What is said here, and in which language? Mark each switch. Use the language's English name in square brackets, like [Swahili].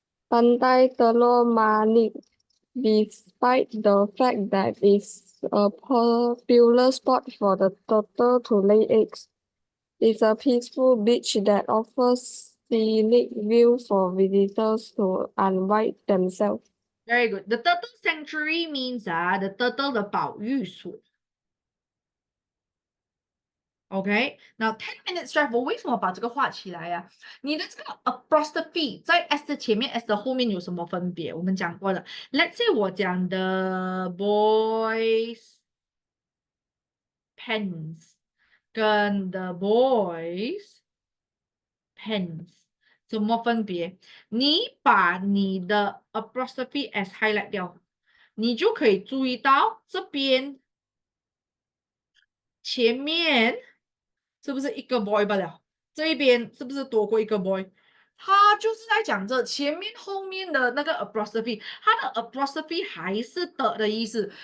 [English] Pantai Telur Manik, despite the fact that it's a popular spot for the turtle to lay eggs, it's a peaceful beach that offers scenic view for visitors to unwind themselves. Very good. The turtle sanctuary means the turtle [Chinese] 的保育所。 [English] OK, now 10 minutes drive， [Chinese] 我为什么把这个画起来呀？你的这个 apostrophe 在 s 的前面 ，s 的后面有什么分别？我们讲过了。 [English] Let's say [Chinese] 我讲的 boys pens 跟 [English] the boys pens [Chinese] 什么分别？你把你的 apostrophe s highlight 掉，你就可以注意到这边前面。是不是一个 boy 罢了？这一边是不是多过一个 boy？他就是在讲这前面后面的那个 apostrophe，他的 apostrophe 还是的意思。